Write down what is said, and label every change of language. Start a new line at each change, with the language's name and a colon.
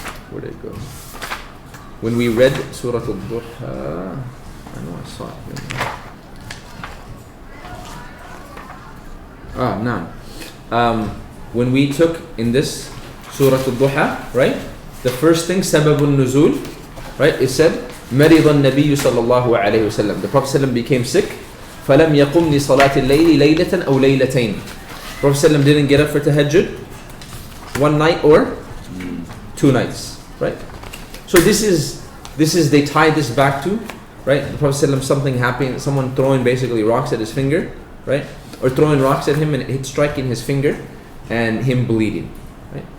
English: Where did it go? When we read Surah Al-Duha, I know I saw it here. When we took in this Surah Al-Duha, right? The first thing, Sababun Nuzul, right? It said,
Arabic: مرض النبي صلى الله عليه وسلم.
English: The Prophet ﷺ became sick.
Arabic: فلم يقم لصلاة الليل ليلة أو ليلتين.
English: Prophet ﷺ didn't get up for tahajjud 1 night or 2 nights, right? So this is they tie this back to, right? The Prophet ﷺ, something happening, someone throwing basically rocks at his finger, right? Or throwing rocks at him and it striking his finger and him bleeding, right?